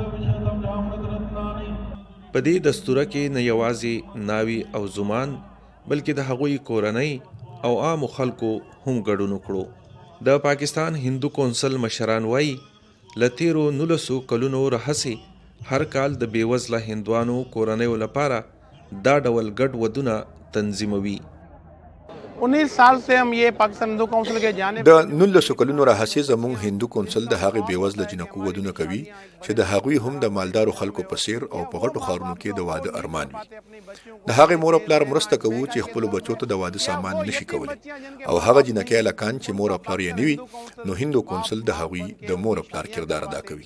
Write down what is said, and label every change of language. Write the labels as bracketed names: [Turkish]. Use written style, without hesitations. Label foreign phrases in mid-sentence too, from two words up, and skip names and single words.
[Pashto] په دې دستوره کې نه یوازې ناوي او زومان بلکې د هغوی کورنۍ او عامو خلکو هم ګډون وکړو. د پاکستان هندو کونسل مشران وایي له تیرو 19 کلونو راهیسې هر کال د بېوزله هندوانو کورنیو لپاره دا ډول ګډ ودونه تنظیموي. [Urdu] 19 سال سے ہم یہ پاکستان ہندو کونسل کے جانے [Pashto] د 19 کلونو راهیسې زموږ هندو کونسل د هغې بېوزله جنکو ودونه کوي چې د هغوی هم د مالدارو خلکو په څیر او په غټو ښارونو کې د واده ارمان وي. د هغې مور او پلار مرسته کوو چې خپلو بچو ته د واده سامان نشي کولی او هغه جنکۍ هلکان چې مور او پلار یې نه وي نو هندو کونسل د هغوی د مور او پلار کردار ادا کوي.